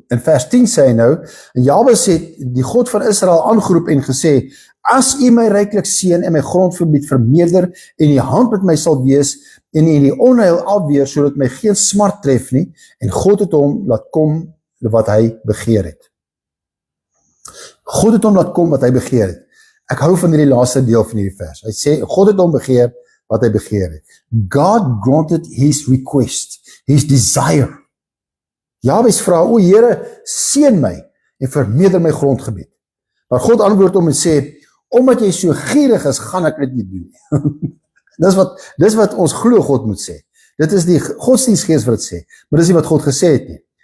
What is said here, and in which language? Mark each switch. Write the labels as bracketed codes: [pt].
[af] In vers 10 sê hy nou, en Jabes het die God van Israel aangeroep en gesê, as u my ryklik seën en my grondgebied vermeerder, en die hand met my sal wees, en die onheil afweer, sodat my geen smart tref nie, en God het hom laat kom wat hy begeer het. God het hom laat kom wat hy begeer het. Ek hou van hierdie laaste deel van hierdie vers. Hy sê, God het hom begeer wat hy begeer het. [en] God granted his request, his desire. [af] Jabes vra, o Here, seën my en vermeerder my grondgebied. Maar God antwoord hom en sê, omdat jy so gierig is, gaan ek dit nie doen nie. Dis wat ons glo God moet sê. Dit is die godsdienstgees wat dit sê, maar dis nie wat God gesê het nie.